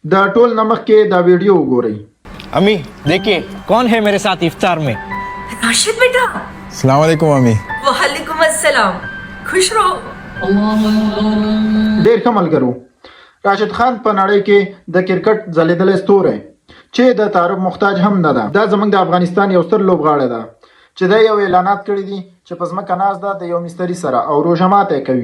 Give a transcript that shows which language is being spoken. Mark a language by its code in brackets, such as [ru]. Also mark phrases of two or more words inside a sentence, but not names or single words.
[ps] د ټول نمک کې دا ویډیو وګورئ. [ur] امی دیکھیے کون ہے میرے ساتھ افطار میں. راشد بیٹا. السلام علیکم امی. وعلیکم السلام. خوش رہو. [ps] ډېر ښه ملګرو، راشد خان په نړۍ کې د کرکټ ځلېدلی ستوری چې د تعارف محتاج هم نه ده. دا زموږ د افغانستان یو ستر لوبغاړی ده چې دا یو اعلانات کړي دي چې په ځمکه ناست ده د یو مستري سره او روژه ماتی کوي.